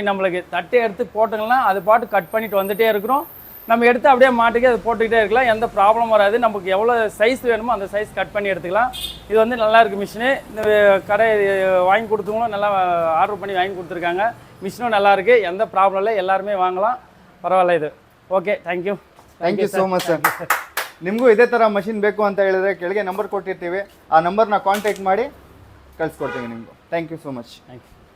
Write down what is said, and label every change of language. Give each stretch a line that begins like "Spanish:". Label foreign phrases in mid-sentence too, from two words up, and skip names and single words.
Tamil: நம்மளுக்கு தட்டை எடுத்து போட்டோங்கன்னா அது பாட்டு கட் பண்ணிட்டு வந்துகிட்டே இருக்கிறோம். நம்ம எடுத்து அப்படியே மாட்டுக்கு அது போட்டுக்கிட்டே இருக்கலாம், எந்த ப்ராப்ளம் வராது. நமக்கு எவ்வளோ சைஸ் வேணுமோ அந்த சைஸ் கட் பண்ணி எடுத்துக்கலாம். இது வந்து நல்லா இருக்குது மிஷினு. இந்த கடை வாங்கி கொடுத்தவங்களும் நல்லா ஆர்டர் பண்ணி வாங்கி கொடுத்துருக்காங்க. மிஷினும் நல்லா இருக்குது, எந்த ப்ராப்ளம் இல்லை, எல்லாருமே வாங்கலாம், பரவாயில்ல இது.
English: Okay, thank you So much sir.
Kannada: ನಿಮಗೂ ಇದೇ ಥರ ಮಷಿನ್ ಬೇಕು ಅಂತ ಹೇಳಿದ್ರೆ ಕೆಳಗೆ ನಂಬರ್ ಕೊಟ್ಟಿರ್ತೀವಿ, ಆ ನಂಬರ್ನ ಕಾಂಟ್ಯಾಕ್ಟ್ ಮಾಡಿ ಕಳಿಸ್ಕೊಡ್ತೀವಿ ನಿಮಗೂ.
English: Thank you so much. Thank you.